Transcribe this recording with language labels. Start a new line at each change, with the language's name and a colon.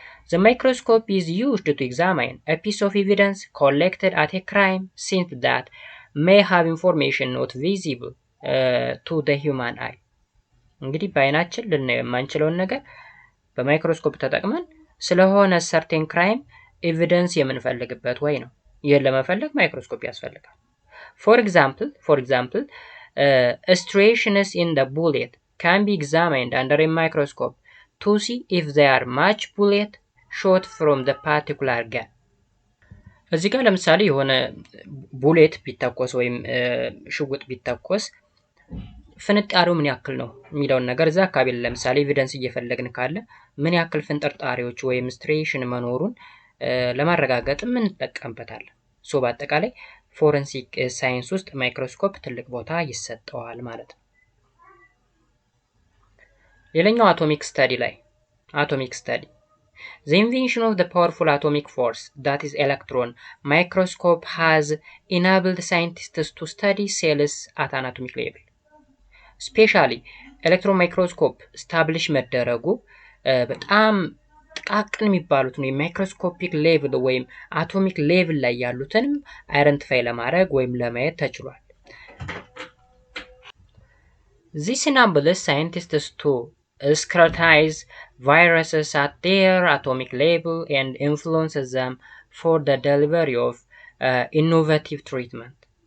English: The microscope is used to examine a piece of evidence collected at a crime scene that may have information not visible to the human eye።
Amharic: እንግዲህ በአይናችን ልናየው የማንችለውን ነገር በማይክሮስኮፕ ተጠቅመን ስለሆነ ሰርቴን ክራይም ኤቪደንስ የምንፈልግበት ወይ ነው። ይህን ለመፈለግ ማይክሮስኮፕ ያስፈልጋል።
English: ፎር ኤግዛምፕል striations in the bullet can be examined under a microscope to see if they are much bullet shot from the particular gun.
Amharic: እዚህ ጋር ለምሳሌ የሆነ ቡሌት ቢተኮስ ወይም ሽጉጥ ቢተኮስ ፍንጣሪው ምን ያክል ነው የሚለውን ነገር እዛ አካባቢ ለምሳሌ ኤቪደንስ እየፈለግን ካለ ምን ያክል ፍንጥርጣሪዎች ወይም ስትሬሽን መኖሩን ለማረጋገጥ ምን እንጠቀምበታለን። ሶ በአጠቃላይ ፎረንሲክ ሳይንስ ውስጥ ማይክሮስኮፕ ትልቅ ቦታ ይሰጠዋል ማለት ነው። ሌላኛው አቶሚክ ስተዲ ላይ አቶሚክ ስተዲ
English: The invention of the powerful atomic force, that is electron microscope, has enabled scientists to study cells at an atomic level. Especially electron microscope establish
Amharic: መደረጉ በጣም ጥቃቅን የሚባሉትን የማይክሮስኮፒክ ሌቭል ወይም አቶሚክ ሌቭል ላይ ያሉትንም አይደንቲፋይ ለማድረግ ወይም ለማየት ተችሏል።
English: This enables scientists to scrutinize viruses at their atomic level and influences them for the delivery of innovative treatment.